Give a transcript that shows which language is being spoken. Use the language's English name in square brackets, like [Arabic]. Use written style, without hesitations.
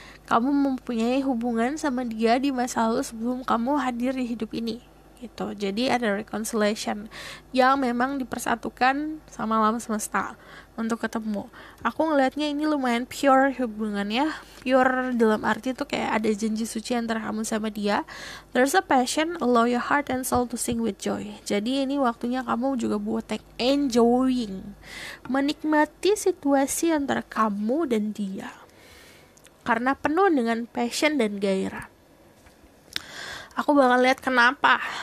[Indonesian] kamu mempunyai hubungan sama dia di masa lalu sebelum kamu hadir di hidup ini gitu. Jadi ada reconciliation yang memang dipersatukan sama alam semesta untuk ketemu. Aku ngelihatnya ini lumayan pure hubungannya. Pure dalam arti tuh kayak ada janji suci antara kamu sama dia. [English] There's a passion, allow your heart and soul to sing with joy. [Indonesian] Jadi ini waktunya kamu juga buat enjoying, menikmati situasi antara kamu dan dia, karena penuh dengan passion dan gairah. Aku bakal lihat kenapa.